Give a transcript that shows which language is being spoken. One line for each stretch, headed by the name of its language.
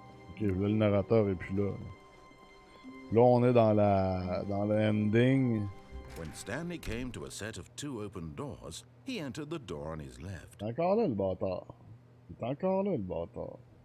French: Ok, là le narrateur est plus là. Là, on est dans le ending.
English: When Stanley came to a set of 2 open doors, he entered the door on his left.
French: Il est encore là, le bâtard. Il est encore là, le bâtard.